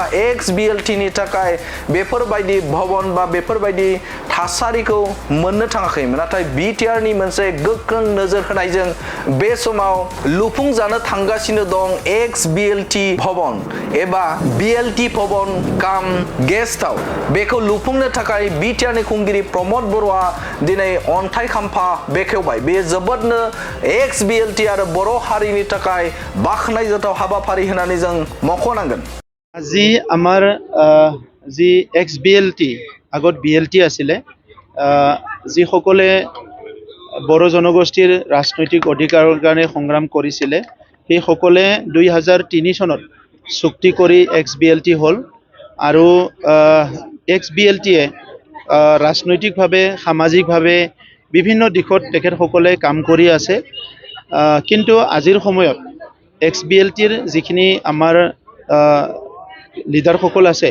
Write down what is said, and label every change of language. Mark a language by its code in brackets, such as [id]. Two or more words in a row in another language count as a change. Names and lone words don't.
[brx] एक्स बिएलटिनि थाखाय बेफोरबायदि भवन बा बेफोरबायदि थासारिखौ मोननो थाङाखैमोन नाथाय बिटिआरनि मोनसे गोख्रों नोजोर होनायजों बे समाव लुफुंजानो थांगासिनो दं एक्स बिएलटि भवन एबा बिएलटि भवन काम [en] guest house [brx] बेखौ लुफुंनो थाखाय बिटिआरनि खुंगिरि प्रमद बर'आ दिनै अन्थाइ खाम्फा बेखेवबाय बे जोबोदनो एक्स बिएलटि आरो बर' हारिनि थाखाय बाखनायजाथाव हाबाफारि होननानै जों मख'नांगोन [as] আজি আমাৰ যি এক্স বিএলটি আগত বিএলটি আছিলে যিসকলে বড়ো জনগোষ্ঠীৰ ৰাজনৈতিক অধিকাৰৰ কাৰণে সংগ্ৰাম কৰিছিলে সেইসকলে 2003 চনত চুক্তি কৰি এক্স বিএলটি হ'ল আৰু এক্স বিএলটিয়ে ৰাজনৈতিকভাৱে সামাজিকভাৱে বিভিন্ন দিশত তেখেতসকলে কাম কৰি আছে কিন্তু আজিৰ সময়ত এক্স বিএলটিৰ যিখিনি আমাৰ লিডাৰসকল আছে